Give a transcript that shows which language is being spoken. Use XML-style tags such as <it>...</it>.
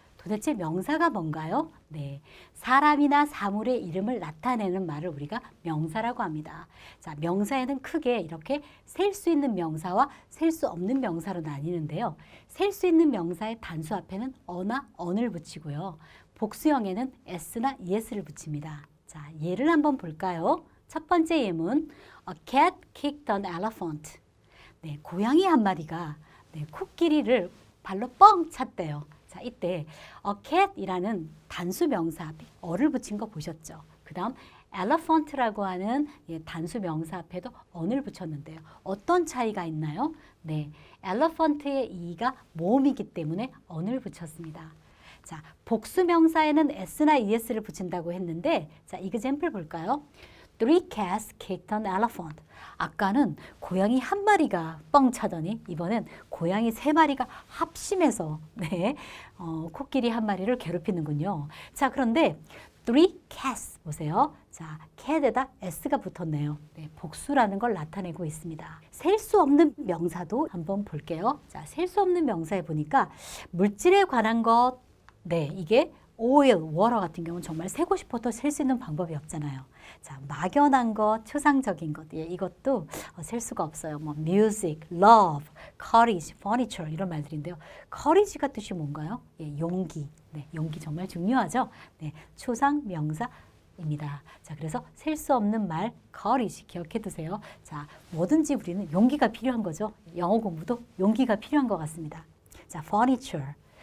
<ko>도대체 명사가 뭔가요? 네, 사람이나 사물의 이름을 나타내는 말을 우리가 명사라고 합니다. 자, 명사에는 크게 이렇게 셀 수 있는 명사와 셀 수 없는 명사로 나뉘는데요. 셀 수 있는 명사의 단수 앞에는 어나 언을 붙이고요. 복수형에는 s나 es를 붙입니다. 자, 예를 한번 볼까요? 첫 번째 예문,</ko> <en>A cat kicked an elephant.</en> <ko>네, 고양이 한 마리가 코끼리를 발로 뻥 찼대요. 자, 이때 a cat이라는 단수 명사 앞에 어를 붙인 거 보셨죠? 그 다음 elephant라고 하는 단수 명사 앞에도 언을 붙였는데요. 어떤 차이가 있나요? 네, elephant의 이가 모음이기 때문에 언을 붙였습니다. 자, 복수 명사에는 s나 es를 붙인다고 했는데, 자, example 볼까요?</ko> <en>Three cats kicked an elephant.</en> <ko>아까는 고양이 한 마리가 뻥 차더니 이번엔 고양이 세 마리가 합심해서 코끼리 한 마리를 괴롭히는군요. 자, 그런데 three cats 보세요. 자, cat에다 s가 붙었네요. 네, 복수라는 걸 나타내고 있습니다. 셀 수 없는 명사도 한번 볼게요. 자, 셀 수 없는 명사에 보니까 물질에 관한 것, 네, 이게 oil, water 같은 경우는 정말 세고 싶어도 셀 수 있는 방법이 없잖아요. 자, 막연한 것, 초상적인 것, 이것도 셀 수가 없어요. 뭐 music, love, courage, furniture 이런 말들인데요. courage가 뜻이 뭔가요? 예, 용기. 네, 용기 정말 중요하죠. 네, 초상 명사입니다. 자, 그래서 셀 수 없는 말 courage 기억해 두세요. 자, 뭐든지 우리는 용기가 필요한 거죠. 영어 공부도 용기가 필요한 것 같습니다. 자, furniture.</ko>